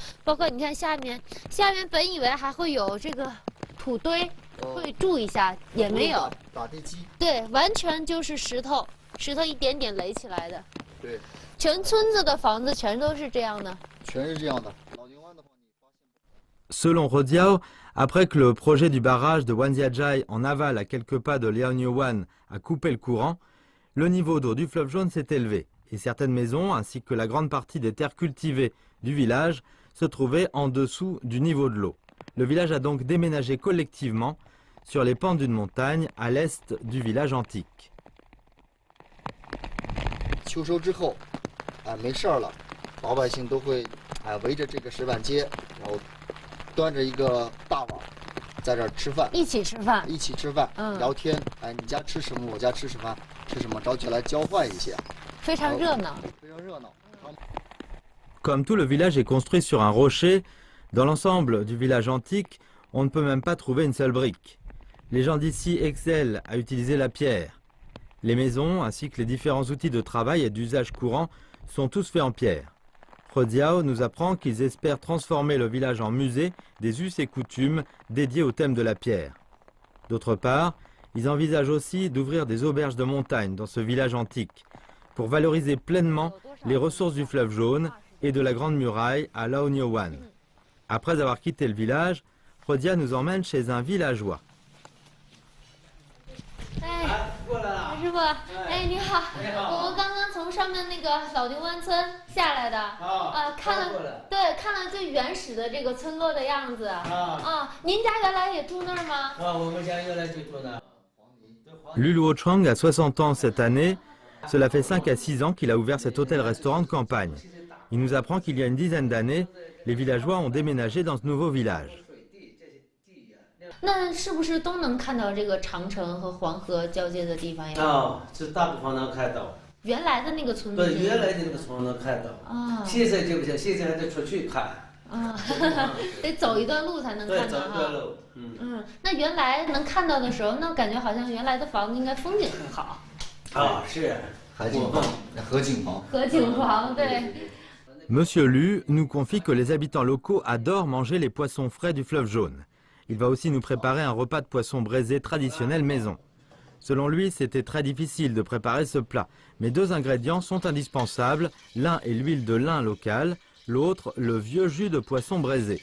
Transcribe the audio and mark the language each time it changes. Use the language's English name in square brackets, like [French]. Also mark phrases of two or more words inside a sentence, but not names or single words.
[Chinese] 包括你看下面本以为还会有这个土堆，会住一下，也没有。打地基。对，完全就是石头一点点垒起来的。对。全村子的房子全都是这样的。全是这样的。老牛湾的话，你发 [French] 现。Selon Rodiao, après que le projet du barrage de Wanziajai en aval à quelques pas de Laonyowan a coupé le courant, le niveau d'eau du fleuve Jaune s'est élevé et certaines maisons ainsi que la grande partie des terres cultivées du village se trouvait en dessous du niveau de l'eau. Le village a donc déménagé collectivement sur les pentes d'une montagne à l'est du village antique. [Chinese] 秋收之后，没事儿了，老百姓都会围着这个石板街，然后端着一个大碗，在这儿吃饭，一起吃饭，一起吃饭，聊天，你家吃什么，我家吃什么，吃什么，找起来交换一下，非常热闹，非常热闹。 [French] Comme tout le village est construit sur un rocher, dans l'ensemble du village antique, on ne peut même pas trouver une seule brique. Les gens d'ici excellent à utiliser la pierre. Les maisons, ainsi que les différents outils de travail et d'usage courant, sont tous faits en pierre. Frodiao nous apprend qu'ils espèrent transformer le village en musée des us et coutumes dédiés au thème de la pierre. D'autre part, ils envisagent aussi d'ouvrir des auberges de montagne dans ce village antique, pour valoriser pleinement les ressources du fleuve Jaune et de la Grande Muraille à Laonyowan. Après avoir quitté le village, Frodia nous emmène chez un villageois. [Chinese] 师傅，你好，我们刚刚从上面那个老丁湾村下来的，看了最原始的这个村落的样子，您家原来也住那儿吗？我们家原来就住那儿。 [French] Luluo Chang a 60 ans cette année. Cela fait 5 à 6 ans qu'il a ouvert cet hôtel-restaurant de campagne. Il nous apprend qu'il y a une dizaine d'années, les villageois ont déménagé dans ce nouveau village. [Chinese] 那是不是都能看到这个长城和黄河交接的地方呀？这大部分能看到。原来的那个村子。对，原来的那个村能看到。现在就不行，现在还得出去看。得走一段路才能看到。对，走一段路。那原来能看到的时候，那感觉好像原来的房子应该风景很好。是。海景房，河景房。河景房，对。 [French] Monsieur Lu nous confie que les habitants locaux adorent manger les poissons frais du fleuve Jaune. Il va aussi nous préparer un repas de poisson braisé traditionnel maison. Selon lui, c'était très difficile de préparer ce plat, mais 2 ingrédients sont indispensables. L'un est l'huile de lin locale, l'autre le vieux jus de poisson braisé.